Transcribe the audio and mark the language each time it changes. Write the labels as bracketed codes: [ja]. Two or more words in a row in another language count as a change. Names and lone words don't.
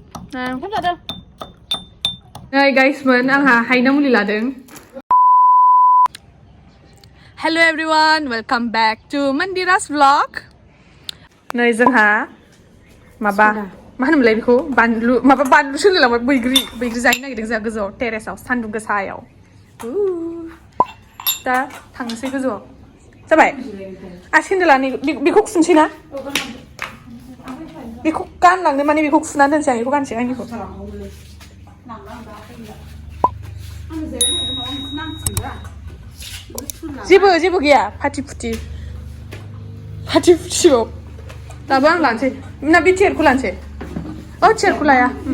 [brx] Napham जादों नै गाइसमोन आंहा हाइना मुलि लादों [en] hello everyone welcome back to Mandira's vlog [brx] नै जोंहा माबा मा होनोमोनलाय बेखौ बानलु माबा बानलु सोलायलांबाय बैग्रि जानो नागिरदों जोंहा गोजौआव टेरेसआव सान्दुं गोसायाव दा थांनोसै गोजौआव जाबाय सेन्देला बेखौ खुनसै ना बेखौ गानलांनो माने बेखौ खुनानै दोनसै आं बेखौ गानसै आंनिखौ जेबो गैया फाटि फुटियाव दाबो आं लानोसै ना बे चेयारखौ लानोसै चेयारखौ लाया